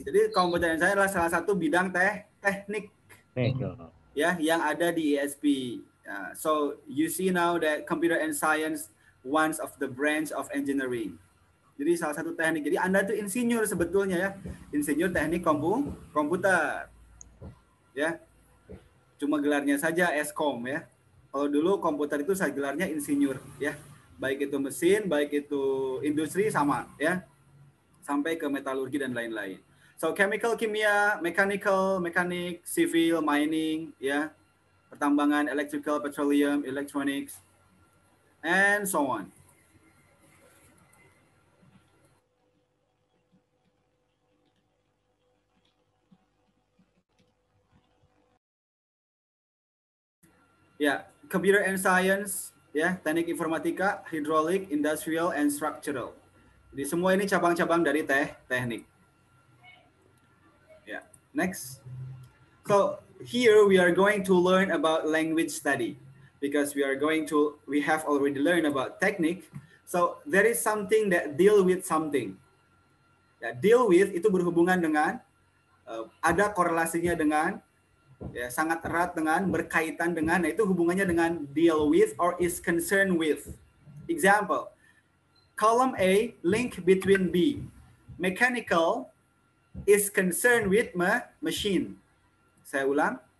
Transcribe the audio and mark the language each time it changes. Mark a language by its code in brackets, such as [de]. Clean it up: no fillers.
[id] Jadi computer and science adalah salah satu bidang teknik ya yang ada di ESP. [en] So you see now that computer and science one of the branch of engineering. [id] Jadi salah satu teknik. Jadi Anda tuh insinyur sebetulnya ya. Insinyur teknik komputer. Ya. Cuma gelarnya saja Eskom ya. Kalau dulu komputer itu saya gelarnya insinyur ya. Baik itu mesin, baik itu industri sama ya. Sampai ke metalurgi dan lain-lain. [en] So chemical, [id] kimia, mechanical, mekanik, civil, mining ya. [en] Pertambangan, electrical, petroleum, electronics, and so on. Ya, computer and science, ya, [id] teknik informatika, [en] hydraulic, industrial, and structural. [id] Jadi semua ini cabang-cabang dari teknik. Ya, next. [en] So here we are going to learn about language study because we have already learned about technique. So there is something that deal with something. [id] Ya, deal with itu berhubungan dengan ada korelasinya dengan ya, sangat erat dengan, berkaitan dengan, nah itu hubungannya dengan deal with [en] or is concerned with. Example, column A, link between B. Mechanical is concerned with machine. [id] Saya ulang.